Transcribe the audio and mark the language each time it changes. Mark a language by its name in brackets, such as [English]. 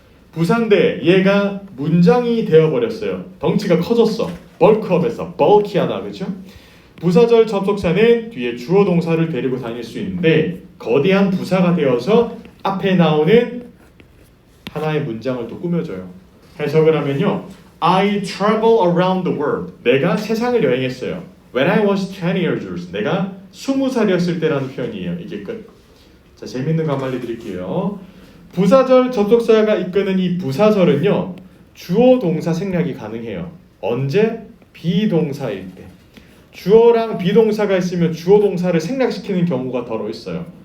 [Korean] 부사인데 얘가 문장이 되어버렸어요. 덩치가 커졌어. 벌크업에서 bulky하다, 그렇죠? 부사절 접속사는 뒤에 주어 동사를 데리고 다닐 수 있는데 거대한 부사가 되어서 앞에 나오는 하나의 문장을 또 꾸며줘요. 해석을 하면요. [English] I travel around the world. [Korean] 내가 세상을 여행했어요. [English] When I was 20 years old. [Korean] 내가 20살이었을 때라는 표현이에요. 이게 끝. 자, 재밌는 거 한번 알려드릴게요. 부사절 접속사가 이끄는 이 부사절은요. 주어 동사 생략이 가능해요. 언제? 비동사일 때. 주어랑 비동사가 있으면 주어 동사를 생략시키는 경우가 더러 있어요.